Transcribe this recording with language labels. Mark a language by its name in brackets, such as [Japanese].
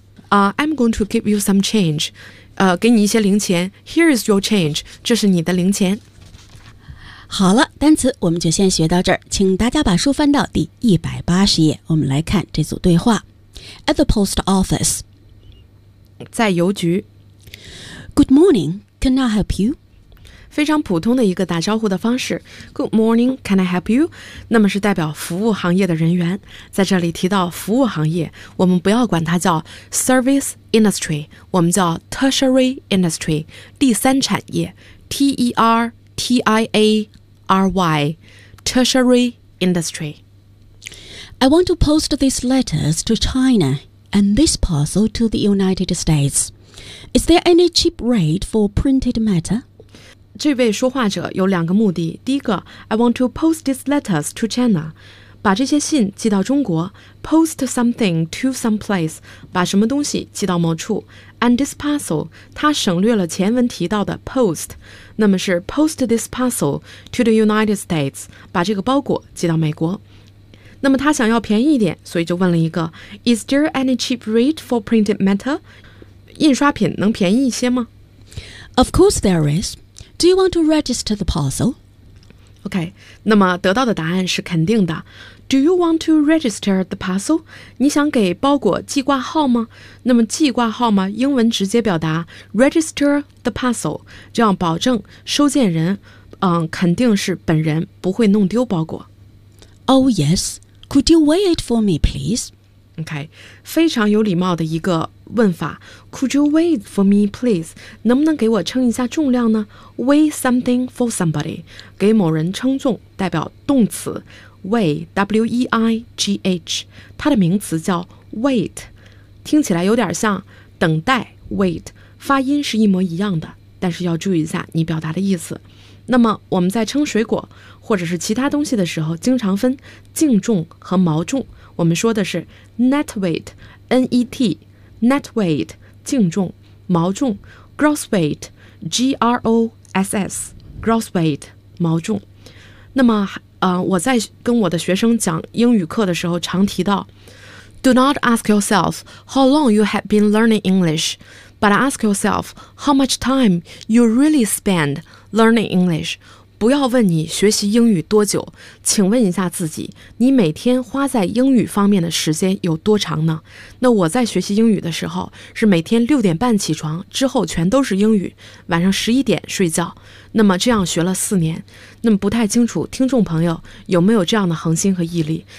[English] I'm going to give you some change, [Chinese] 给你一些零钱。 [English] Here is your change, [Chinese] 这是你的零钱。好了，单词我们就先学到这儿，请大家把书翻到第180页，我们来看这组对话。 [English] At the post office. [Chinese] 在邮局。 [English] Good morning, can I help you? [Chinese] 非常普通的一个打招呼的方式， [English] Good morning, can I help you? [Chinese] 那么是代表服务行业的人员。在这里提到服务行业，我们不要管它叫 service industry, 我们叫 tertiary industry, 第三产业， T-E-R-T-I-A-R-Y, tertiary industry. [English] I want to post these letters to China and this parcel to the United States. Is there any cheap rate for printed matter? [Chinese] 这位说话者有两个目的。第一个， [English] I want to post these letters to China. [Chinese] 把这些信寄到中国。 [English] Post something to some place. [Chinese] 把什么东西寄到某处。 [English] And this parcel, [Chinese] 他省略了前文提到的 post, 那么是 [English] post this parcel to the United States, [Chinese] 把这个包裹寄到美国。那么他想要便宜一点，所以就问了一个 [English] Is there any cheap rate for printed matter? [Chinese] 印刷品能便宜一些吗？ [English] Of course there is. Do you want to register the parcel? [Chinese] OK, 那么得到的答案是肯定的。 [English] Do you want to register the parcel? [Chinese] 你想给包裹记挂号吗？那么记挂号吗？英文直接表达 [English] register the parcel, [Chinese] 这样保证收件人肯定是本人，不会弄丢包裹。 [English] Oh yes, could you wait for me, please? [Chinese] OK, 非常有礼貌的一个问法。 [English] Could you wait for me, please? [Chinese] 能不能给我称一下重量呢？ [English] Weigh something for somebody, [Chinese] 给某人称重，代表动词。 Weigh, W-E-I-G-H, 它的名词叫 wait, 听起来有点像等待 wait, 发音是一模一样的，但是要注意一下你表达的意思。那么我们在称水果或者是其他东西的时候，经常分净重和毛重，我们说的是 net weight, N-E-T, net weight, 净重，毛重 gross weight, G-R-O-S-S, gross weight, 毛重。 [English] 那么我在跟我的学生讲英语课的时候常提到 Do not ask yourself how long you have been learning English, but ask yourself how much time you really spend learning English. [Chinese] 不要问你学习英语多久，请问一下自己，你每天花在英语方面的时间有多长呢？那我在学习英语的时候，是每天6:30起床，之后全都是英语，晚上11:00睡觉。那么这样学了4年，那么不太清楚听众朋友有没有这样的恒心和毅力。